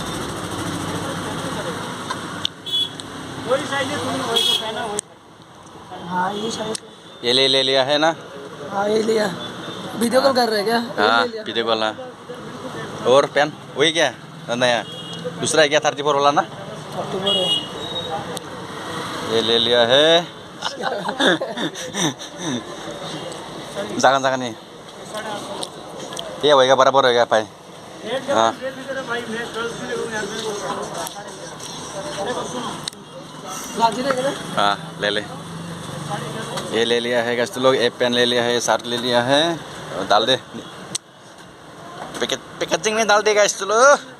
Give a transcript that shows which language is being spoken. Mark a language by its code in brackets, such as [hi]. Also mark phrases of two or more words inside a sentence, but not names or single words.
[hi] वही साइज है, तुमने वही तो पहना वही। हाँ ये साइज, ये ले लिया है ना? हाँ ये लिया। [en] video call [hi] कर रहे हैं क्या? हाँ [en] video call [hi] ना। और पेन वही क्या नया दूसरा है क्या? 34 वाला ना, ये ले लिया है। [id] jangan nih, iya [hi] होएगा बराबर होएगा भाई। हाँ हाँ ले ये ले लिया है गैस लोग, एक पेन ले लिया है, शर्ट ले लिया है, डाल दे पैकेजिंग में डाल देगा इस लोग।